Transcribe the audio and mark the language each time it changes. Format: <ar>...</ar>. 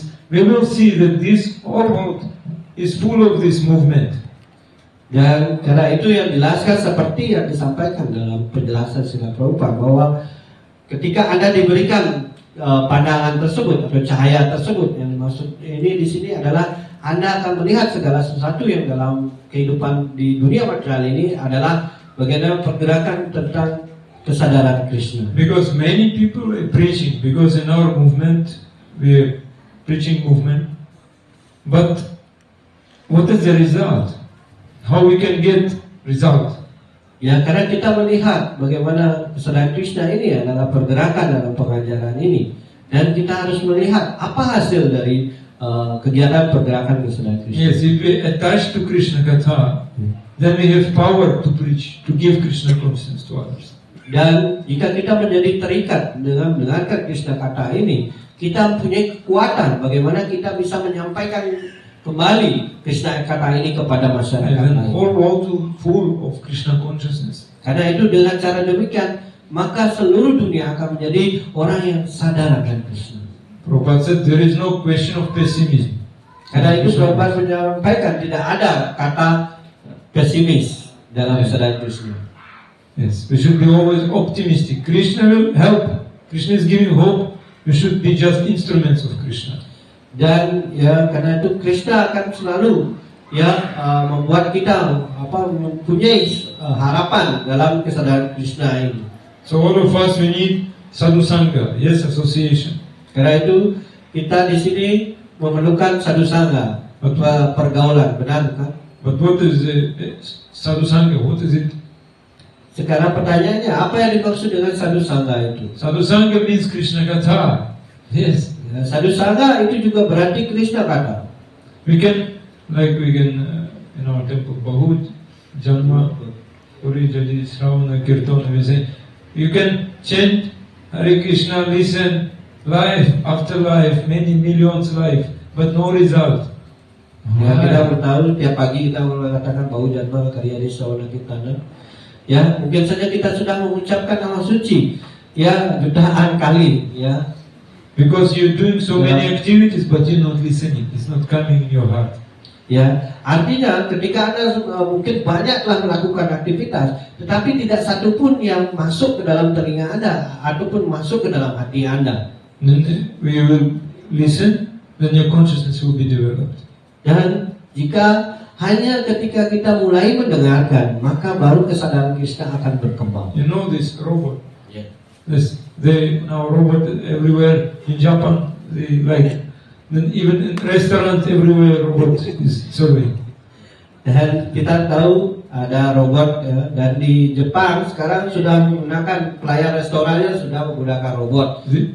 <en>We will see that this whole world is full of this movement.</en> <id>Dan karena itu yang dijelaskan seperti yang disampaikan dalam penjelasan Srila Prabhupada, bahwa ketika Anda diberikan pandangan tersebut atau cahaya tersebut, yang dimaksud ini di sini adalah Anda akan melihat segala sesuatu yang dalam kehidupan di dunia material ini adalah bagaimana pergerakan tentang kesadaran Krishna.</id> <en>Because many people are preaching, because in our movement we are preaching movement, but what is the result? How we can get result?</en> <id>Karena kita melihat bagaimana kesadaran Krishna ini adalah pergerakan dalam pengajaran ini, dan kita harus melihat apa hasil dari kegiatan pergerakan kesadaran Krishna.</id> <en>Yes, if we attach to Krishna Katha, then we have power to preach, to give Krishna consciousness to others.</en> <id>Dan jika kita menjadi terikat dengan mendengarkan Krishna Katha ini, kita mempunyai kekuatan bagaimana kita bisa menyampaikan kembali Krishna Katha ini kepada masyarakat</id> <en>And</en> <id>lain.</id> <en>whole world full of Krishna consciousness.</en> <id>Karena itu dengan cara demikian maka seluruh dunia akan menjadi orang yang sadar akan Krishna.</id> <en>Prabhupada said there is no question of pessimism.</en> <id>Karena itu Prabhupada menyampaikan tidak ada kata pesimis dalam kesadaran Krishna.</id> <en>Yes, we should be always optimistic. Krishna will help. Krishna is giving hope. We should be just instruments of Krishna.</en> <id>Dan ya karena itu Krishna akan selalu membuat kita mempunyai harapan dalam kesadaran Krishna ini.</id> <en>So all of us we need sadhu sangha, yes, association.</en> <id>Karena itu kita di sini memerlukan sadhu sangha, pergaulan, benar kan?</id> <en>But what is sadhu sangha? What is it?</en> <id>Sekarang pertanyaannya, apa yang dimaksud dengan sadhu sangha itu?</id> <en>Sadhu sangha means Krishna katha. Yes.</en> <id>Sadhu sangha itu juga berarti Krishna kata.</id> <en>We can in our temple Bahut Janma Puri Jadi Shravana Kirtana, we say you can chant Hare Krishna, listen life after life, many millions life, but no result.</en> <id>Ya, kita bertahu tiap pagi kita mengatakan Bahut Janma Karya di Shravana Kirtana. Ya, mungkin saja kita sudah mengucapkan nama suci ya jutaan kali ya.</id> <en>Because you're doing so many activities but you're not listening. It's not coming in your heart.</en> <id>Ya, artinya ketika Anda mungkin banyak telah melakukan aktivitas, tetapi tidak satu pun yang masuk ke dalam telinga Anda ataupun masuk ke dalam hati Anda.</id> <en>Then we will listen, then your consciousness will be developed.</en> <id>Dan jika hanya ketika kita mulai mendengarkan, maka baru kesadaran Krishna akan berkembang.</id> <en>You know this robot? Yeah. Now robot everywhere in Japan, they like. Then even in restaurants everywhere robot is serving.</en> <id>Dan kita tahu ada robot ya, dan di Jepang sekarang sudah menggunakan pelayan restorannya sudah menggunakan robot.</id>